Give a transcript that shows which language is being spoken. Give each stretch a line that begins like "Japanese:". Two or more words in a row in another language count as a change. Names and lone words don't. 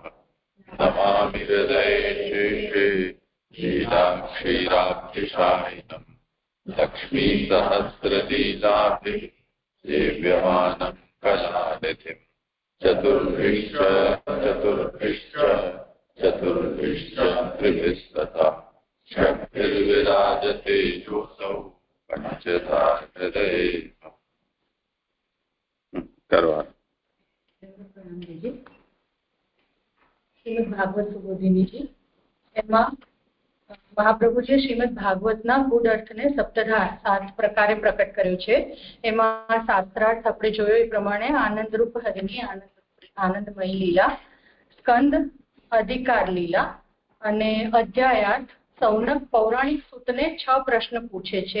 Sanskrit: नमामि हृदये शेषे लीलाक्षीराब्धिशायिनम् लक्ष्मीसहस्रलीलाभिः सेव्यमानं कलानिधिम्। चतुर्भिश्च त्रिभिस्तथा षड्भिर्विराजते योऽसौ पञ्चधा हृदये।
Gujarati: करवा શ્રીમદ ભાગવત સુબોધિનીજી એમાં મહાપ્રભુજીએ શ્રીમદ ભાગવતના ગૂઢ અર્થને સપ્તધા 7 પ્રકારે પ્રકટ કર્યો છે. એમાં શાસ્ત્રાર્થ આપણે જોયો એ પ્રમાણે આનંદરૂપ હરિની આનંદમયી લીલા, સ્કંદ અધિકાર લીલા અને અધ્યાયાર્થ સૌનક પૌરાણિક સૂતને 6 પ્રશ્ન પૂછે છે.